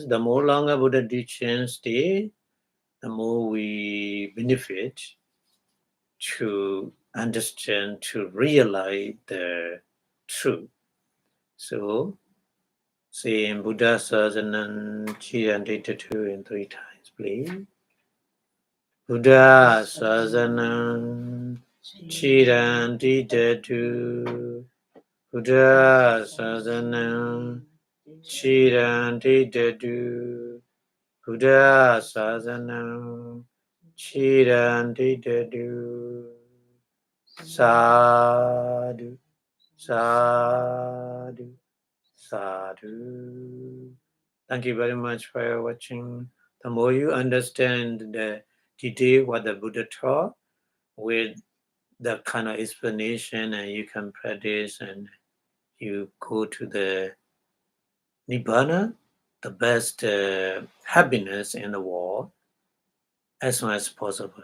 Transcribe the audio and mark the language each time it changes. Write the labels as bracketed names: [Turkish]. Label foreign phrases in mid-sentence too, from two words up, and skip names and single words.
[English] The more longer Buddha teaching stay, the more we benefit to understand, to realize the truth. So, say in [Pali] Buddha Sasanam Chirandita [English] 2 and 3 times, please. [Pali] Buddha Sasanam Chiranti Dadu Buddha Sazanam Chiranti Dadu Buddha Sazanam Chiranti Dadu Sadhu Sadhu Sadhu. [English] Thank you very much for watching. The more you understand the detail what the Buddha taught with the kind of explanation, and you can practice and you go to the Nibbana, the best happiness in the world, as soon as possible.